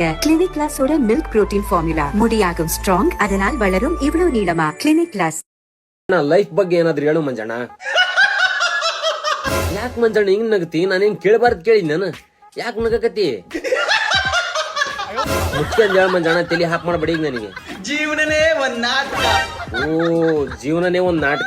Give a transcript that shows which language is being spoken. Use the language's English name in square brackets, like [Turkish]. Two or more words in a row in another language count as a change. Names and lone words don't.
[Tamil] கிளினிக் கிளாஸோட [English] milk protein formula [Tamil] முடியாகும் ஸ்ட்ராங், அதனால் வளரும் இவ்வளவு நீளமா. கிளினிக் கிளாஸ். [Kannada] ಲೈಫ್ ಬಗ್ಗೆ ಏನಾದ್ರು ಹೇಳು ಮಂಜಣ್ಣ. ಯಾಕೆ ಮಂಜಣ್ಣ ಹಿಂಗ್ ನಗತಿ? ನಾನೇನ್ ಕೇಳಬಾರ್ದು ಕೇಳಿದ್ ನಾನು. ಯಾಕೆ ನಗಕತಿ? ಮುಚ್ಕೊಂಡ್ ಹೇಳ ಮಂಜಣ್ಣ, ತಲಿ ಹಾಕ್ ಮಾಡಬೇಡಿ ಈಗ ನನಗೆ. ಜೀವನನೇ ಒಂದ್ ನಾಟಕ. ಓ ಜೀವನನೇ ಒಂದ್ ನಾಟಕ.